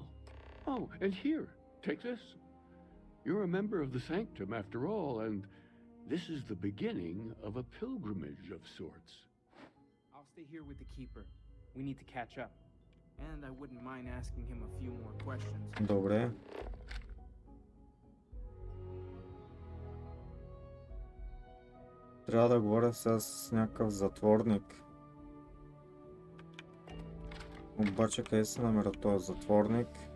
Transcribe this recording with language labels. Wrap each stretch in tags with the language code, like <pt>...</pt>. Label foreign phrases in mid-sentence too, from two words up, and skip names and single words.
<en>Oh, and here, take this. You're a member of the Sanctum after all, and this is the beginning of a pilgrimage of sorts. I'll stay here with the keeper. We need to catch up. And I wouldn't mind asking him a few more questions.</en> <bg>Добре. Трябва да говоря с някакъв затворник. Обаче къде се намира този затворник?</bg>